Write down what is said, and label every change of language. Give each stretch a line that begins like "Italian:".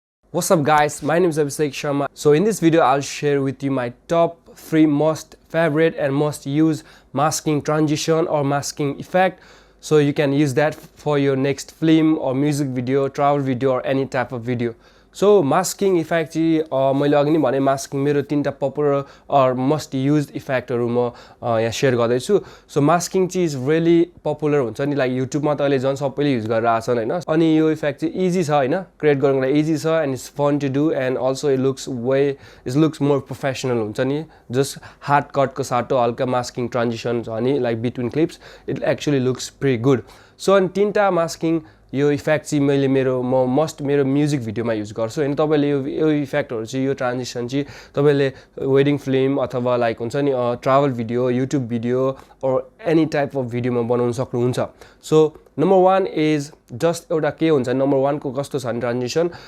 English: What's up guys, my name is Abhishek Sharma. So in this video I'll share with you my top 3 most favorite and most used masking transition or masking effect. So you can use that for your next film or music video, travel video or any type of video. So masking effect
Nepali: मैले अघि नै भने masking मेरो 3टा
English: popular or most used effect
Nepali: हरु म यहाँ share गर्दै छु. So masking चाहिँ
English: is really popular
Nepali: हुन्छ नि, like YouTube मा त अहिले झन् सबैले युज गरेर आछन् हैन. अनि यो
English: effect चाहिँ easy
Nepali: छ हैन,
English: create
Nepali: गर्नको लागि
English: easy छ and it's fun to do and also it looks more professional
Nepali: हुन्छ नि.
English: Just hard cut
Nepali: को साटो हल्का
English: masking transition छ नि, like between clips, it actually looks pretty good.
Nepali: So अनि 3टा masking यो इफेक्ट चाहिँ मैले मेरो म्युजिक भिडियोमा युज गर्छु हैन. तपाईले यो इफेक्टहरु चाहिँ यो ट्रान्जिसन चाहिँ तपाईले वेडिङ फिल्म अथवा लाइक हुन्छ नि ट्राभल भिडियो, युट्युब भिडियो और
English: any type of
Nepali: भिडियोमा बनाउन सक्नुहुन्छ.
English: so number 1 is just
Nepali: एउटा के हुन्छ नम्बर 1 को कस्तो छ ट्रान्जिसन.